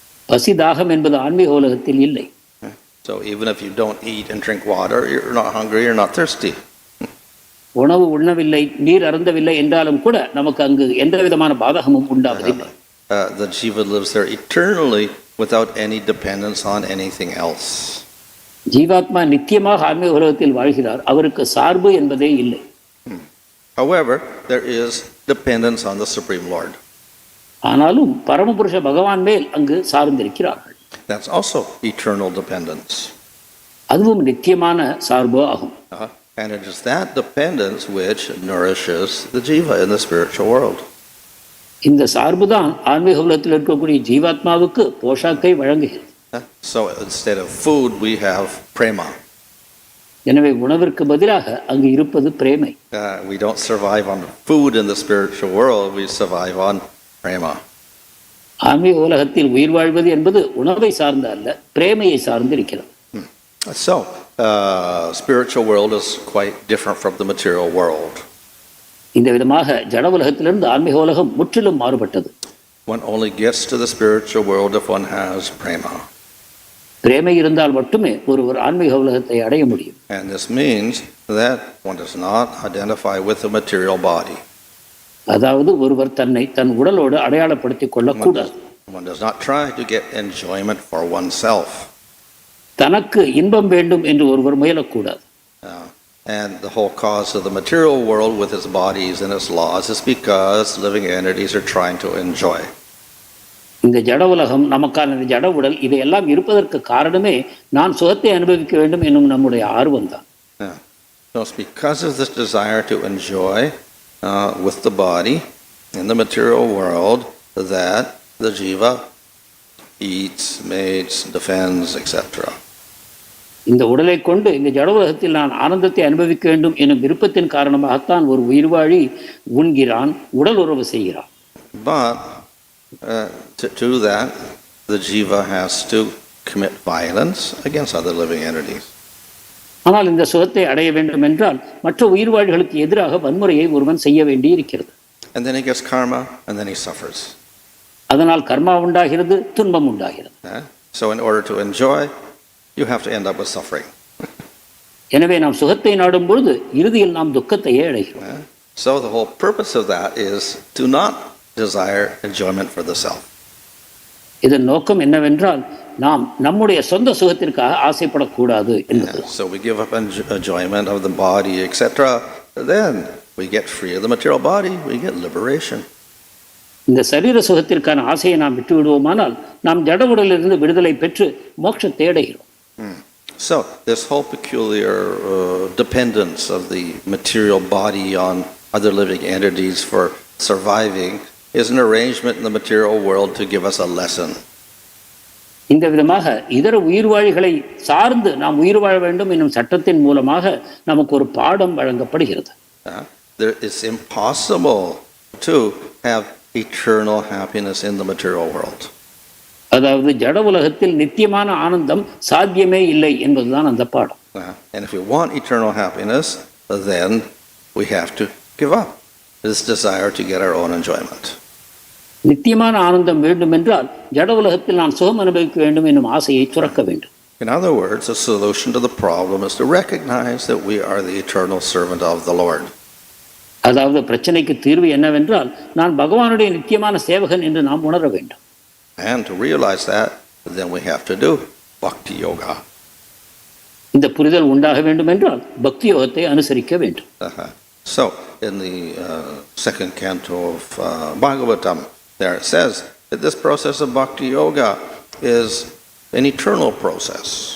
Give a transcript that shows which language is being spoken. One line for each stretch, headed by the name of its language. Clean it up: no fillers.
Tamil: பசி தாகம் என்பது ஆன்மீக உலகத்தில் இல்லை.
English: So even if you don't eat and drink water, you're not hungry, you're not thirsty.
Tamil: உணவு உண்ணவில்லை நீர் அருந்தவில்லை என்றாலும் கூட நமக்கு அங்கு எந்த விதமான பாதகமும் உண்டாவதில்லை.
English: The jiva lives there eternally without any dependence on anything else.
Tamil: ஜீவாத்மா நித்தியமாக ஆன்மீக உலகத்தில் வாழ்கிறார், அவருக்கு சார்பு என்பதே இல்லை.
English: However, there is dependence on the Supreme Lord.
Tamil: ஆனாலும் பரமபுருஷ பகவான் மேல் அங்கு சார்ந்திருக்கிறார்கள்.
English: That's also eternal dependence.
Tamil: அதுவும் நித்தியமான சார்பு ஆகும்.
English: And it is that dependence which nourishes the jiva in the spiritual world.
Tamil: இந்த சார்பு தான் ஆன்மீக உலகத்தில் இருக்கக்கூடிய ஜீவாத்மாவுக்கு போஷாக்கை வழங்குகிறது.
English: So instead of food, we have prema.
Tamil: எனவே உணவிற்கு பதிலாக அங்கு இருப்பது பிரேமை.
English: We don't survive on food in the spiritual world, we survive on prema.
Tamil: ஆன்மீக உலகத்தில் உயிர் வாழ்வது என்பது உணவை சார்ந்த அல்ல, பிரேமையை சார்ந்து இருக்கிறது.
English: So, spiritual world is quite different from the material world.
Tamil: இந்த விதமாக ஜட உலகத்திலிருந்து ஆன்மீக உலகம் முற்றிலும் மாறுபட்டது.
English: One only gets to the spiritual world if one has prema.
Tamil: பிரேமை இருந்தால் மட்டுமே ஒருவர் ஆன்மீக உலகத்தை அடைய முடியும்.
English: And this means that one does not identify with the material body.
Tamil: அதாவது ஒருவர் தன்னை தன் உடலோடு அடையாளப்படுத்திக் கொள்ளக்கூடாது.
English: One does not try to get enjoyment for oneself.
Tamil: தனக்கு இன்பம் வேண்டும் என்று ஒருவர் முயலக்கூடாது.
English: And the whole cause of the material world with its bodies and its laws is because living entities are trying to enjoy.
Tamil: இந்த ஜட உலகம், நமக்கான இந்த ஜட உடல், இதையெல்லாம் இருப்பதற்கு காரணமே நான் சுகத்தை அனுபவிக்க வேண்டும் என்னும் நம்முடைய ஆர்வம் தான்.
English: So it's because of this desire to enjoy with the body in the material world that the jiva eats, mates, defends, etc.
Tamil: இந்த உடலை கொண்டு இந்த ஜட உலகத்தில் நான் ஆனந்தத்தை அனுபவிக்க வேண்டும் எனும் விருப்பத்தின் காரணமாகத்தான் ஒரு உயிர்வாழி உண்கிறான், உடல் உறவு செய்கிறான்.
English: But to do that, the jiva has to commit violence against other living entities.
Tamil: ஆனால் இந்த சுகத்தை அடைய வேண்டும் என்றால் மற்ற உயிர்வாழிகளுக்கு எதிராக வன்முறையை ஒருவன் செய்ய வேண்டி இருக்கிறது.
English: And then he gets karma, and then he suffers.
Tamil: அதனால் கர்மா உண்டாகிறது, துன்பம் உண்டாகிறது.
English: So in order to enjoy, you have to end up with suffering.
Tamil: எனவே நாம் சுகத்தை நாடும் பொழுது இறுதியில் நாம் துக்கத்தையே அடைகிறோம்.
English: So the whole purpose of that is to not desire enjoyment for the self.
Tamil: இதன் நோக்கம் என்னவென்றால் நாம் நம்முடைய சொந்த சுகத்திற்காக ஆசைப்படக்கூடாது என்பது.
English: So we give up enjoyment of the body, etc. Then we get free of the material body, we get liberation.
Tamil: இந்த சரீர சுகத்திற்கான ஆசையை நாம் விட்டு விடுவோமானால் நாம் ஜட உடலிலிருந்து விடுதலை பெற்று மோட்சத்தை அடைகிறோம்.
English: So this whole peculiar dependence of the material body on other living entities for surviving is an arrangement in the material world to give us a lesson.
Tamil: இந்த விதமாக இதர உயிர்வாழிகளை சார்ந்து நாம் உயிர் வாழ வேண்டும் என்னும் சட்டத்தின் மூலமாக நமக்கு ஒரு பாடம் வழங்கப்படுகிறது.
English: It's impossible to have eternal happiness in the material world.
Tamil: அதாவது ஜட உலகத்தில் நித்தியமான ஆனந்தம் சாத்தியமே இல்லை என்பதுதான் அந்த பாடம்.
English: And if we want eternal happiness, then we have to give up this desire to get our own enjoyment.
Tamil: நித்தியமான ஆனந்தம் வேண்டும் என்றால் ஜட உலகத்தில் நான் சுகம் அனுபவிக்க வேண்டும் என்னும் ஆசையை துறக்க வேண்டும்.
English: In other words, the solution to the problem is to recognize that we are the eternal servant of the Lord.
Tamil: அதாவது பிரச்சனைக்கு தீர்வு என்னவென்றால் நான் பகவானுடைய நித்தியமான சேவகன் என்று நாம் உணர வேண்டும்.
English: And to realize that, then we have to do bhakti yoga.
Tamil: இந்த புரிதல் உண்டாக வேண்டும் என்றால் பக்தி யோகத்தை அனுசரிக்க வேண்டும்.
English: So in the second canto of Bhagavatam, there it says that this process of bhakti yoga is an eternal process.